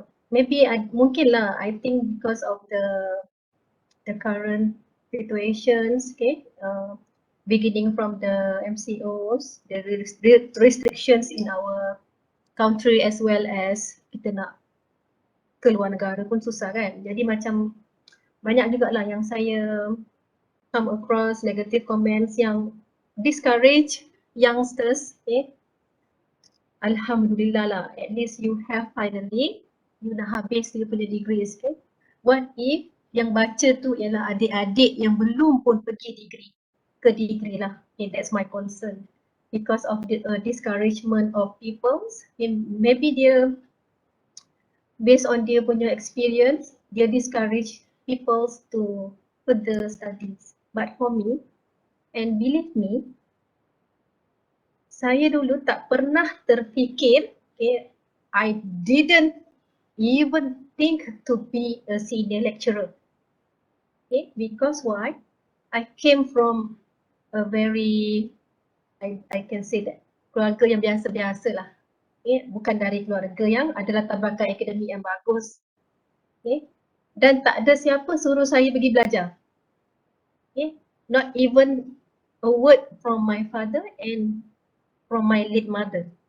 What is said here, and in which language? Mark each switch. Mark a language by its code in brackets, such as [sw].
[en] Maybe mungkin lah, I think because of the current situations, okay, beginning from the MCOs, the restrictions in our country as well as [ms] kita nak keluar negara pun susah kan. Jadi macam banyak jugalah yang saya [en] come across negative comments [ms] yang [en] discourage youngsters. [ms] Okay. [en] Alhamdulillah lah, at least you have finally, you [ms] dah habis [en] you punya degrees. Okay. What if [ms] yang baca tu ialah adik-adik yang belum pun pergi ke degree lah. [en] Okay, that's my concern. Because of the discouragement of people, maybe dia based on [ms] dia punya [en] experience, dia discourage people to further studies. But for me, and believe me, [ms] saya dulu tak pernah terfikir, [en] okay, I didn't even think to be a senior lecturer. Okay, because why? I came from a very, I can say that, [ms] keluarga yang biasa-biasa lah. Okay, bukan dari keluarga yang adalah tabakan akademik yang bagus. Okay, dan tak ada siapa suruh saya pergi belajar. [en] Okay, not even a word from my father and from my late mother.